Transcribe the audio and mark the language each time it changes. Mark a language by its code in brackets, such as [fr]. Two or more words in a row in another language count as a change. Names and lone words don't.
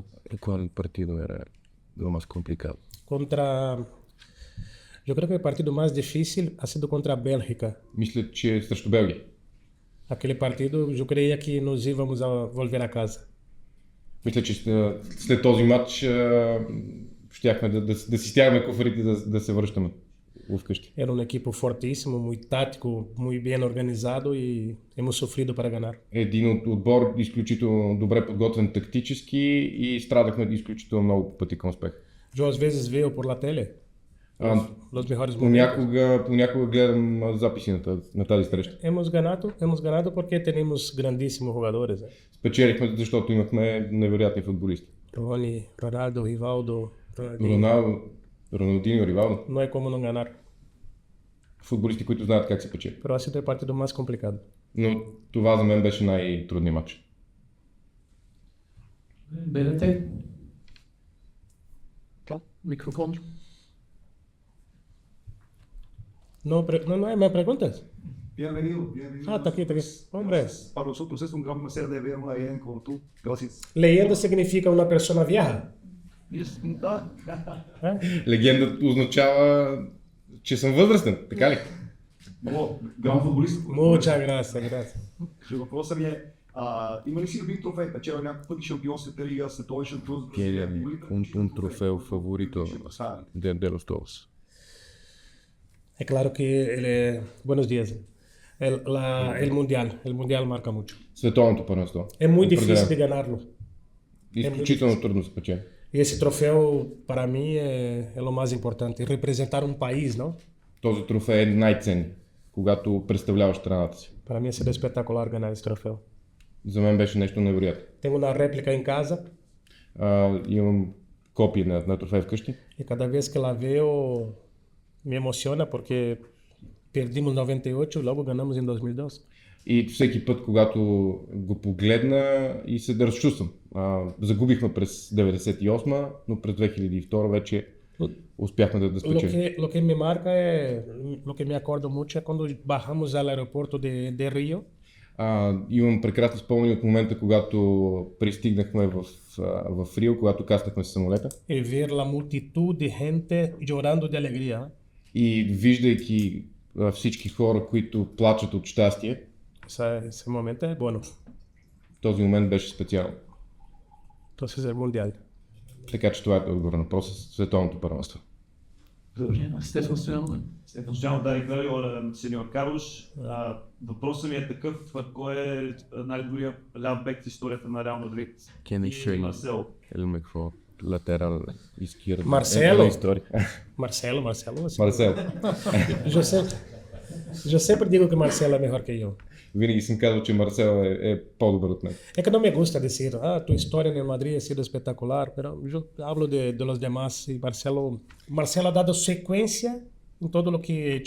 [es] ¿Cuál partido era lo más complicado? Yo creo que el partido más difícil ha sido contra Bélgica. [bg] Мисля, че срещу Белгия. [es] Aquele partido yo creía que nos íbamos a volver a casa. [bg] Мисля, че след този матч щяхме да си стягаме куфарите да се връщаме вкъщи. [es] Era un equipo fortísimo, muy táctico, muy bien organizado y hemos sufrido para ganar. [bg] Един отбор изключително добре подготвен тактически и страдахме изключително много пъти към успех. [es] Yo [pt] às vezes [es] veo por la tele los mejores momentos. [bg] Понякога гледам записи на тази среща. [es] Hemos ganado porque tenemos grandísimos jugadores. [bg] Спечелихме, защото имахме невероятни футболисти. [es] Rony, Ronaldo, Rivaldo, Ronaldinho, Rivaldo. No hay como no ganar. [bg] Футболисти, които знаят как се печели. [es] Pero ha sido el partido más complicado. [bg] Но това за мен беше най-трудният матч. БНТ. Microfoon. [es] No hay más preguntas. Bienvenido, bienvenido. Ah, está aquí. Hombre, Para nosotros es un gran placer de verlo ahí como tú. Gracias. leyenda significa una persona vieja. [bg] Легенда означава, че съм възрастен, така ли? [es] Gran futbolista. Muchas gracias. [bg] Въпросът ми е, има ли си любим трофей? Печел някакъв път шампионската лига, световен шампион? [es] Tiene un trofeo favorito de los dos. Es claro que buenos días. El mundial marca mucho. [bg] Световното първенство. [es] Es muy difícil de [bg] Определено. [es] ganarlo. [bg] Изключително трудно се печели. [es] Y ese trofeo para mí es lo más importante, representar un país, ¿no? [bg] Този трофей е най-ценен, когато представляваш страната си. [es] Para mí es espectacular ganar ese trofeo. [bg] За мен беше нещо невероятно. [es] Tengo una réplica en casa [bg] Имам копия на трофей вкъщи. [es] y cada vez que la veo me emociona porque perdimos 98 y luego ganamos en 2002. [bg] И всеки път, когато го погледна и се разчувствам. Загубихме през 98, но през 2002 вече успяхме да спечелим. [es] Lo que me marca lo que me acuerdo mucho es cuando bajamos al aeropuerto de Río. [bg] Имам прекрасни спомени от момента, когато пристигнахме в Рио, когато каснахме с самолета. [es] Y ver la multitud de gente llorando de alegría. [bg] И виждайки всички хора, които плачат от щастие. [es] Ese momento es bueno. [bg] Този момент беше специален. [es] Entonces el mundial. [bg] Така че това е отговор на въпроса, световното първенство. Стефан Стоянов, да, играли сеньор Карлош. Въпросът ми е такъв, кой е най-добрият ляв бек в историята на Реал Мадрид? [es] ¿Quién es el mejor lateral izquierdo Marcelo. en la historia? Marcelo. [bg] Марсел. [es] Yo siempre digo que Marcelo es mejor que yo. [bg] Винаги съм казал, че Марсел е по-добър от мен. [es] Es que no me gusta decir, tu historia en el Madrid ha sido espectacular, pero yo hablo de los demás y Marcelo ha dado secuencia en todo lo que he hecho.